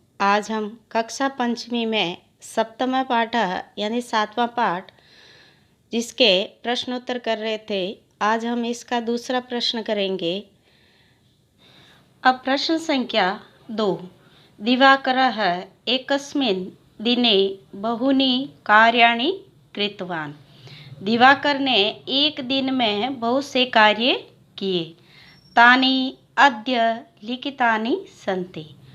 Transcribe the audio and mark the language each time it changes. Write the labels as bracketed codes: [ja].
[hi] आज हम कक्षा पंचमी में सप्तम पाठ यानी 7वां पाठ जिसके प्रश्नोत्तर कर रहे थे, आज हम इसका दूसरा प्रश्न करेंगे। अब प्रश्न संख्या 2। [sa] दिवाकरः एकस्मिन् दिने बहूनि कार्याणि कृतवान्। [hi] दिवाकर ने एक दिन में बहुत से कार्य किए। [sa] तानि अद्य लिखितानि सन्ति।